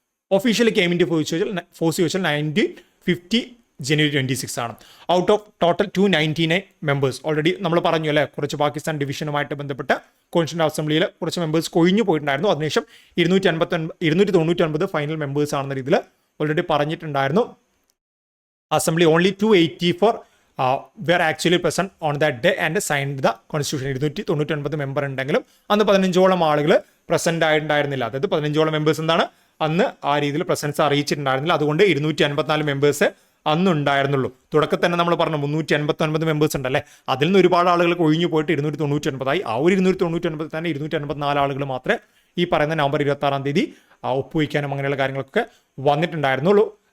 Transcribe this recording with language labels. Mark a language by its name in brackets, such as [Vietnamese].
[English] officially came into force [Malayalam] ചോദിച്ചാൽ [English] 1950 January 26 [Malayalam] ആണ്. [English] Out of total 299 members. [Malayalam] Already നമ്മൾ പറഞ്ഞു അല്ലേ, കുറച്ച് പാകിസ്ഥാൻ ഡിവിഷനുമായിട്ട് ബന്ധപ്പെട്ട് കോൺസ്റ്റിറ്റ്യൂന്റ് അസംബ്ലിയിൽ കുറച്ച് മെമ്പേഴ്സ് കൊഴിഞ്ഞു പോയിട്ടുണ്ടായിരുന്നു. അതിനുശേഷം 299 ഫൈനൽ മെമ്പേഴ്സ് ആണെന്ന രീതിയിൽ ഓൾറെഡി പറഞ്ഞിട്ടുണ്ടായിരുന്നു. [English] Assembly only 284 were actually present on that day and signed the constitution. [Malayalam] 299 member ഉണ്ടെങ്കിലും അന്ന് 15ഓളം ആളുകൾ പ്രസന്റ് ആയിട്ടുണ്ടായിരുന്നില്ല. അതായത് 15ഓളം മെമ്പേഴ്സ് എന്താണ് അന്ന് ആ രീതിയിൽ പ്രസൻസ് അറിയിച്ചിട്ടുണ്ടായിരുന്നില്ല. അതുകൊണ്ട് 254 മെമ്പേഴ്സ് അന്ന് ഉണ്ടായിരുന്നുള്ളൂ. തുടക്കത്തിൽ തന്നെ നമ്മൾ പറഞ്ഞു 389 മെമ്പേഴ്സ് ഉണ്ടല്ലേ, അതിൽ നിന്ന് ഒരുപാട് ആളുകൾ ഒഴിഞ്ഞു പോയിട്ട് 299 ആ ഒരു 299 തന്നെ 254 ആളുകൾ മാത്രമേ ഈ പറയുന്ന November 26 ഒപ്പുവയ്ക്കാനും അങ്ങനെയുള്ള കാര്യങ്ങളൊക്കെ വന്നിട്ടുണ്ടായിരുന്നുള്ളൂ.